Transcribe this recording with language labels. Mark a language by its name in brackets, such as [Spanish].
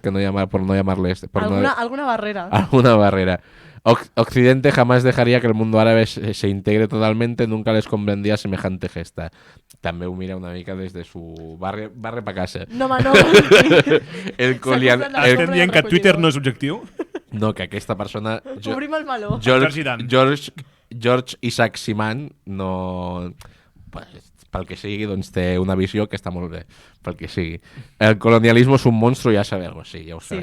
[Spanish] Que no por no llamarle Alguna barrera. Alguna barrera. Occidente jamás dejaría que el mundo árabe se integre totalmente, nunca les convendría semejante gesta. [Catalan] També ho mira una mica des de [Spanish] su barre pa casa. [Catalan] No, home, no. Estem dient que Twitter no és objectiu? No, que aquesta persona... Obrim el meló. George Isaac Siman no... Pel que sigui, doncs té una visió que està molt bé. Pel que sigui. [Spanish] El colonialismo es un monstruo, ya sabemos, sí, [Catalan] ja ho sabem.